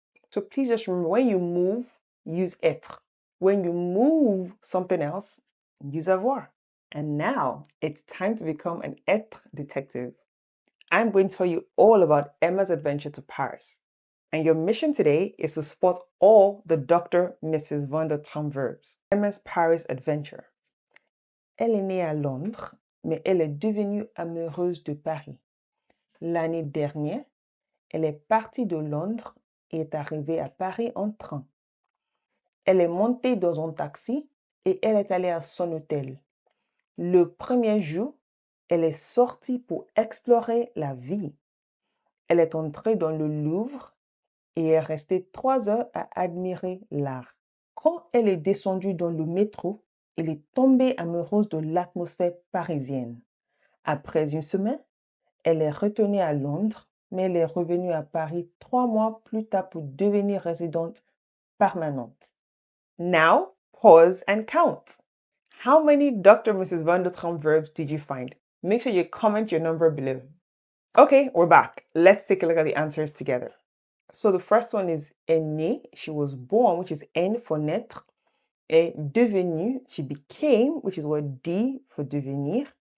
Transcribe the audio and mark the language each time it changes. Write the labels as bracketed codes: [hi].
[en] So please just remember, when you move, use être. When you move something else, use avoir. And now it's time to become an êtres detective. I'm going to tell you all about Emma's adventure to Paris. And your mission today is to spot all the Dr. Mrs. Vandertramp verbs. Emma's Paris adventure. [fr] Elle est née à Londres, mais elle est devenue amoureuse de Paris. L'année dernière, elle est partie de Londres et est arrivée à Paris en train. Elle est montée dans un taxi et elle est allée à son hôtel. Le premier jour, elle est sortie pour explorer la ville. Elle est entrée dans le Louvre et est restée 3 heures à admirer l'art. Quand elle est descendue dans le métro, elle est tombée amoureuse de l'atmosphère parisienne. Après une semaine, elle est retournée à Londres, mais elle est revenue à Paris 3 mois plus tard pour devenir résidente permanente. [en] Now, pause and count. How many Dr. Mrs. Vandertramp verbs did you find? Make sure you comment your number below. Okay, we're back. Let's take a look at the answers together. So the first one is [fr] est née, [en] she was born, which is N for naître. [fr] Est devenue, [en] she became, which is what D for devenir.